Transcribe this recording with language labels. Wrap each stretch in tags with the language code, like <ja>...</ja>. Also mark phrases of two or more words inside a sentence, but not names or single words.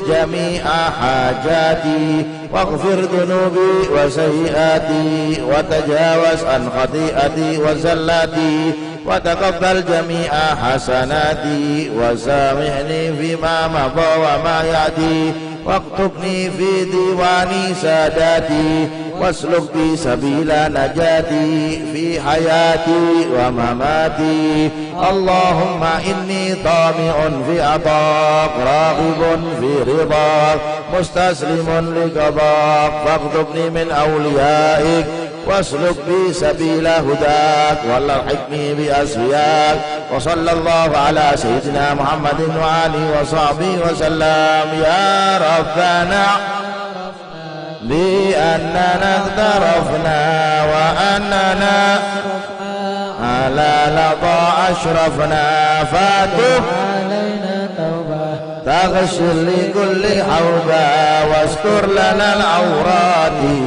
<ar>جميع حاجاتي واغفر ذنوبي وسيئاتي وتجاوز عن خطيئاتي وزلاتي وتقبل جميع حسناتي وسامحني فيما مضى وما يأتي واكتبني في ديوان السادة واسلك بي سبيل النجاة في حياتي ومماتي. اللهم إني طامع في عطائك راغب في رضاك مستسلم لقضائك فاكتبني من أوليائك واسلك بي سبيل هداك وألحقني بأصفيائك. وصلى الله على سيدنا محمد وآله وصحبه وسلم. يا ربنا بأننا اغترفنا وأننا على لظى أشرفنا فاتح علينا توبة تغشر لكل حوبة واستر لنا العورات</ar>